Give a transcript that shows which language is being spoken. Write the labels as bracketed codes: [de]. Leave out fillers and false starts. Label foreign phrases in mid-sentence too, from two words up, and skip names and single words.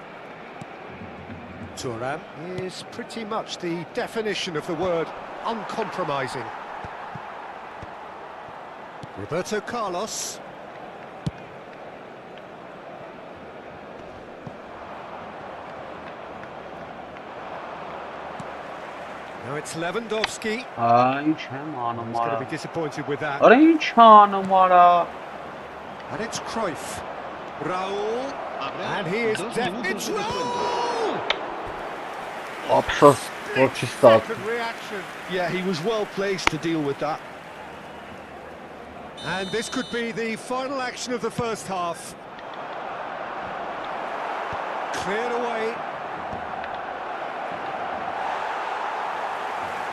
[en] Thuram is pretty much the definition of the word uncompromising. Roberto Carlos. Now it's Lewandowski. [hy] Ինչ եմ անում [en] He's going to [hy] արա։ [en] be disappointed with that. [hy] Արա ինչ անում արա։ [en] And it's Cruyff. Raul. And he is dead. It's Raul! [hy] Ափսոս, որ չի ստացվում։ [en] Second reaction. Yeah, he was well placed to deal with that. And this could be the final action of the first half. Cleared away.